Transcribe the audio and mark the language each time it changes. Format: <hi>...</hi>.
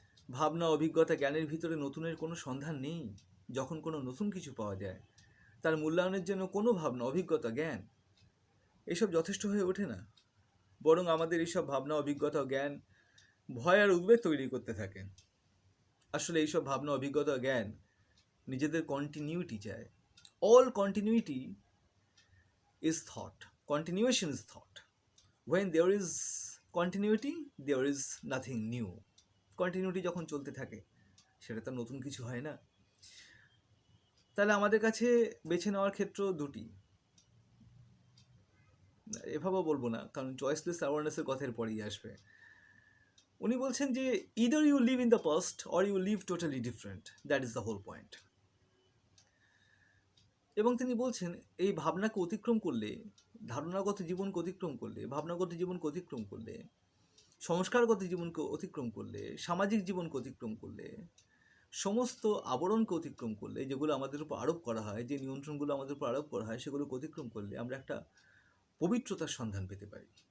<bn>ভাবনা, অভিজ্ঞতা, জ্ঞানের ভিতরে নতুনের কোনো সন্ধান নেই। যখন কোনো নতুন কিছু পাওয়া যায়, তার মূল্যায়নের জন্য কোনো ভাবনা, অভিজ্ঞতা, জ্ঞান এসব যথেষ্ট হয়ে ওঠে না। বরং আমাদের এইসব ভাবনা, অভিজ্ঞতা, জ্ঞান ভয় আর উদ্বেগ তৈরি করতে থাকে। আসলে এইসব ভাবনা, অভিজ্ঞতা, জ্ঞান নিজেদের কন্টিনিউটি চায়।</bn> <en>All continuity is thought. Continuation is thought. When there is continuity, there is nothing new.</en> <bn>Continuity যখন চলতে থাকে, সেটা তো নতুন কিছু হয় না। তাহলে আমাদের কাছে বেছে নেওয়ার ক্ষেত্র দুটি, এভাবেও বলবো না, কারণ চয়েসলেস অ্যাওয়ারনেসের কথার পরেই আসবে। উনি বলছেন যে</bn> <en>either you live in the past or you live totally different. That is the whole point.</en> <bn>এবং তিনি বলছেন এই ভাবনাকে অতিক্রম করলে, ধারণাগত জীবনকে অতিক্রম করলে, ভাবনাগত জীবনকে অতিক্রম করলে, সংস্কারগত জীবনকে অতিক্রম করলে, সামাজিক জীবনকে অতিক্রম করলে, সমস্ত আবরণকে অতিক্রম করলে, যেগুলো আমাদের উপর আরোপ করা হয়, যে নিয়ন্ত্রণগুলো আমাদের উপর আরোপ করা হয়, সেগুলোকে অতিক্রম করলে আমরা একটা পবিত্রতার সন্ধান পেতে পারি।</bn>